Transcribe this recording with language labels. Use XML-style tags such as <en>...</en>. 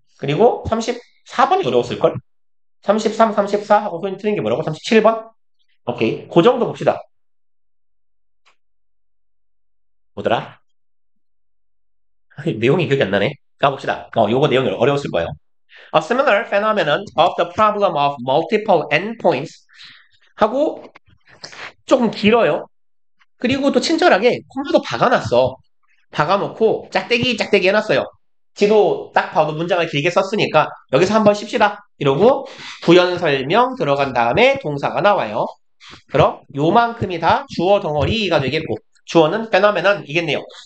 <ko>그리고 34번이 어려웠을걸? 33, 34 하고 소연이 틀린 게 뭐라고? 37번? 오케이. 그 정도 봅시다. 뭐더라? 내용이 기억이 안 나네. 가봅시다. 요거 내용이 어려웠을 거예요.</ko> <en>A similar phenomenon of the problem of multiple endpoints</en> <ko>하고 조금 길어요. 그리고 또 친절하게 콤마도 박아놨어. 박아놓고 짝대기 짝대기 해놨어요. 지도 딱 봐도 문장을 길게 썼으니까 여기서 한번 씁시다. 이러고 부연 설명 들어간 다음에 동사가 나와요. 그럼 요만큼이 다 주어 덩어리가 되겠고 주어는 phenomenon이겠네요.</ko>